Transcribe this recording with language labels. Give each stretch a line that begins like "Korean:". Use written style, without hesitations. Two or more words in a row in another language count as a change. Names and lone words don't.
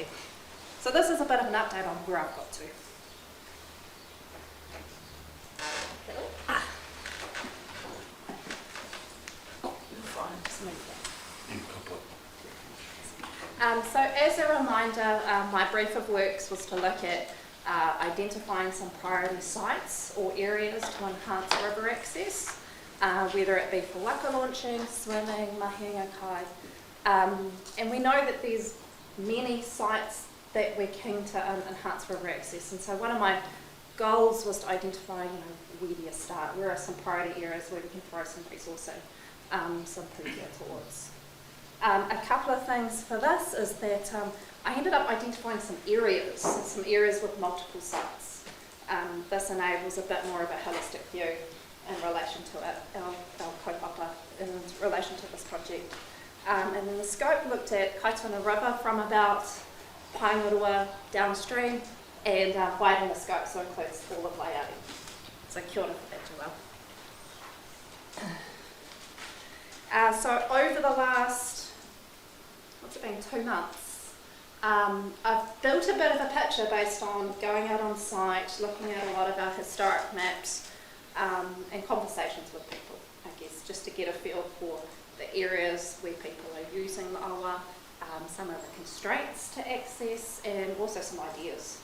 English: So this is a bit of an update on where I've got to. So as a reminder, my brief of works was to look at identifying some priority sites or areas to enhance river access, whether it be for waka launching, swimming,
Māori: mahinga kai.
English: And we know that there's many sites that we're keen to enhance river access. And so one of my goals was to identify, where do you start? Where are some priority areas where we can throw some resourcing, some pressure towards? A couple of things for this is that I ended up identifying some areas with multiple sites. This enables a bit more of a holistic view in relation to our kaupapa in relation to this project. And then the scope looked at Kaituna River from about Paingurua downstream and widened the scope, so includes all of Waiari. So
Māori: kia ora
English: for that, Joelle. So over the last, what's it been, 2 months, I've built a bit of a picture based on going out on site, looking at a lot of our historic maps, and conversations with people, I guess, just to get a feel for the areas where people are using the awa, some of the constraints to access, and also some ideas.